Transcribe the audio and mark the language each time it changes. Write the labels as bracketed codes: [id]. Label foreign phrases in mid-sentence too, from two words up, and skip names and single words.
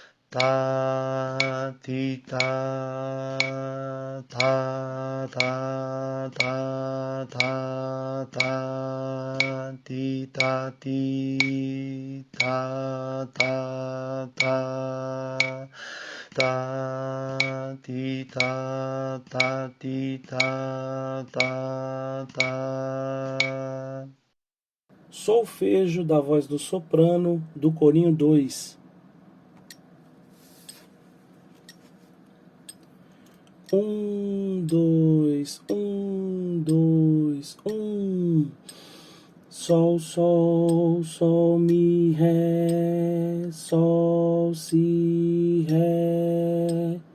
[pt] ta ti ta, ta ta ta ta ta, ti ta ti, ta ta ta, ta ti ta ti ta ta. Solfejo da voz do soprano do corinho 2. Dois, dois, Sol, sol, sol, mi, ré, sol, si, ré,